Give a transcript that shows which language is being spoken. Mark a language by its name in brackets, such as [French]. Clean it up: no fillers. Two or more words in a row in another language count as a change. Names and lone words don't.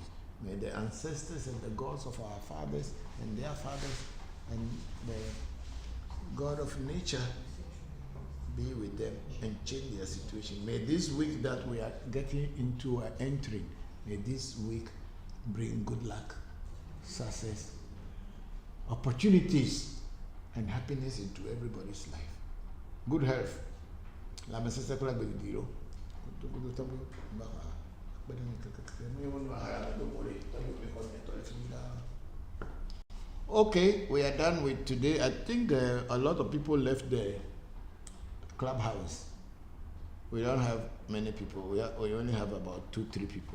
[English] May the ancestors and the gods of our fathers and their fathers and the God of nature be with them and change their situation. May this week that we are getting into or entering, may this week bring good luck, success, opportunities, and happiness into everybody's life. Good health. La mesese kula gbediro. Okay, we are done with today. I think a lot of people left the Clubhouse. We don't have many people. We only have about 2-3 people.